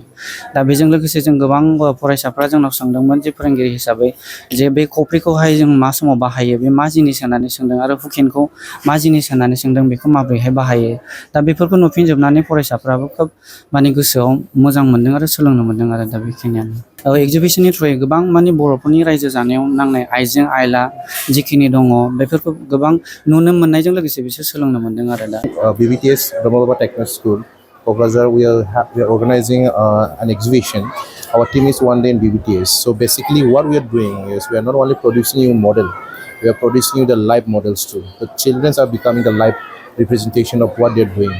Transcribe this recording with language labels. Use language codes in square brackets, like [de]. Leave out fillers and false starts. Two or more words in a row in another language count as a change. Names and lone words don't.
[brx] दा बेजों लोगोसे जों गोबां फरायसाफ्रा जोंनाव सोंदोंमोन जे फोरोंगिरि हिसाबै जे बे खफ्रिखौहाय जों मा समाव बाहायो, बे मा जिनिस होननानै सोंदों, आरो हुकेनखौ मा जिनिस होननानै सोंदों, बेखौ माबोरैहाय बाहायो। दा बेफोरखौ नुफिनजोबनानै फरायसाफ्राबो खोब माने गोसोआव मोजां मोनदों आरो सोलोंनो मोनदों आरो। दा बेखिनियानो एगजिबिशननि थ्रुयै गोबां माने बर'फोरनि रायजो जानायाव नांनाय आइजें आइला जिखिनि दङ बेफोरखौ गोबां नुनो मोननायजों लोगोसे बिसोर सोलोंनो मोनदों आरो दा [en] BBTS Brahma Techno School, Kokrazar, we are organizing an exhibition. Our team is one day in BBTS. So basically, what we are doing is we are not only producing you model, we are producing you the live models too. The children are becoming the live representation of what they are doing.